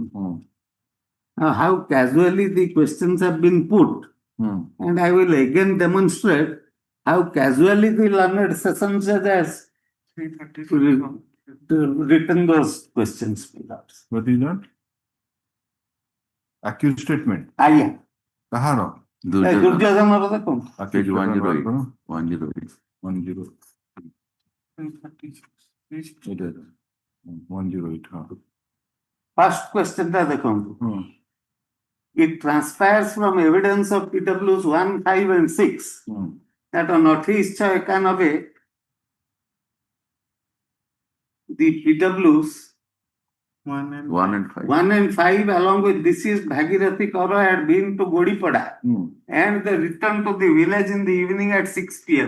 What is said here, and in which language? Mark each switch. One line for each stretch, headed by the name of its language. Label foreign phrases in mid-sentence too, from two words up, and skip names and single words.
English: Now, how casually the questions have been put, and I will again demonstrate how casually the learned session judge has written those questions. What is that? Accused statement. Yeah.
Odia: କାହାର? ଦୁର୍ଯ୍ୟୋଧନର ଦେଖନ୍ତୁ
English: Page 108. 108. 108. 108. first question
Odia: ଟା ଦେଖନ୍ତୁ
English: it transpires from evidence of PWs 1, 5 and 6 that on 2891 the PWs 1 and 1 and 5. 1 and 5 along with deceased Bhagirathi Kaura had been to Godipada and they returned to the village in the evening at 6 p.m.